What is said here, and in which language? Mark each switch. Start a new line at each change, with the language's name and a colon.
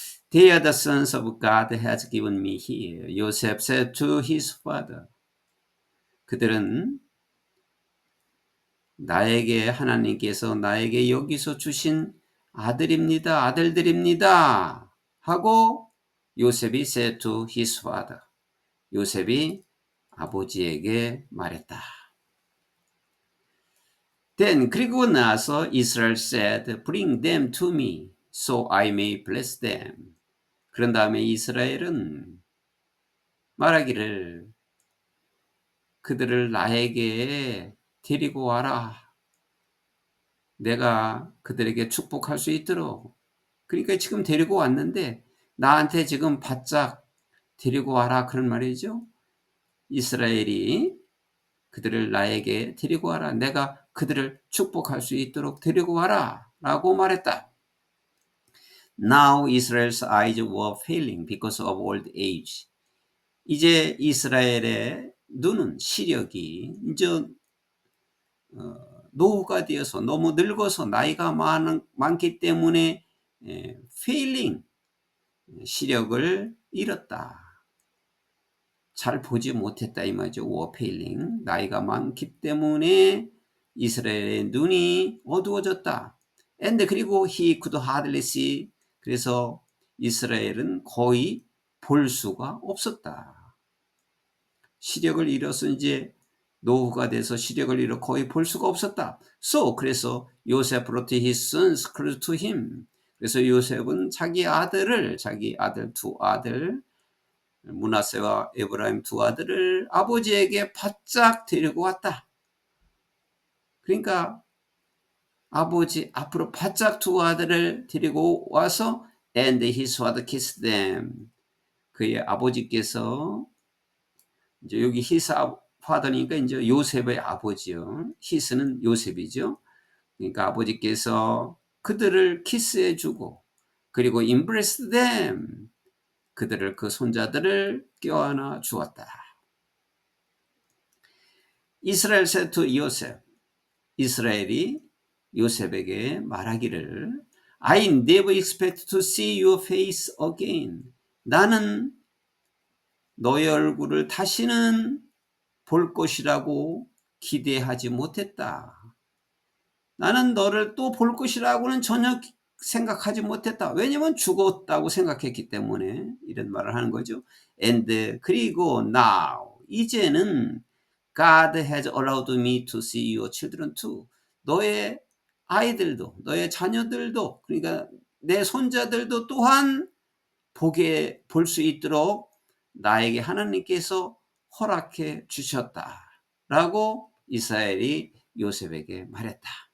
English: They are the sons of God has given me here. Joseph said to his father.
Korean: 그들은 하나님께서 나에게 여기서 주신 아들입니다. 아들들입니다.
English: 하고 요셉이 said to his father.
Korean: 요셉이 아버지에게 말했다.
English: Then
Korean: 그리고 나서
English: Israel said, Bring them to me, so I may bless them.
Korean: 그런 다음에 이스라엘은 말하기를 그들을 나에게 데리고 와라. 내가 그들에게 축복할 수 있도록. 그러니까 지금 데리고 왔는데 나한테 지금 바짝 데리고 와라, 그런 말이죠. 이스라엘이 그들을 나에게 데리고 와라. 내가 그들을 축복할 수 있도록 데리고 와라 라고 말했다.
English: Now Israel's eyes were failing because of old age.
Korean: 이제 이스라엘의 눈은, 시력이 이제 노후가 되어서, 너무 늙어서, 나이가 많기 때문에 failing, 시력을 잃었다. 잘 보지 못했다 이 말이죠.
English: were failing,
Korean: 나이가 많기 때문에 이스라엘의 눈이 어두워졌다. And 그리고
English: he could hardly see,
Korean: 그래서 이스라엘은 거의 볼 수가 없었다. 시력을 잃어서 이제 노후가 돼서 시력을 잃어 거의 볼 수가 없었다.
English: So 그래서 요셉 brought his sons close to him.
Korean: 그래서 요셉은 자기 아들 두 아들, 므낫세와 에브라임 두 아들을 아버지에게 바짝 데리고 왔다. 그러니까 아버지 앞으로 바짝 두 아들을 데리고 와서
English: and his father kissed them.
Korean: 그의 아버지께서 이제 여기
English: his father
Korean: 니까 이제 요셉의 아버지요. his는 요셉이죠. 그러니까 아버지께서 그들을 키스해주고 그리고
English: embraced them.
Korean: 그들을, 그 손자들을 껴안아 주었다.
English: 이스라엘 said to 요셉,
Korean: 이스라엘이 요셉에게 말하기를
English: I never expect to see your face again.
Korean: 나는 너의 얼굴을 다시는 볼 것이라고 기대하지 못했다. 나는 너를 또 볼 것이라고는 전혀 생각하지 못했다. 왜냐면 죽었다고 생각했기 때문에 이런 말을 하는 거죠. And 그리고 now
English: 이제는 God has allowed me to see your children too.
Korean: 너의 아이들도 너의 자녀들도 그러니까 내 손자들도 또한 보게 볼 수 있도록 나에게 하나님께서 허락해 주셨다라고 이스라엘이 요셉에게 말했다.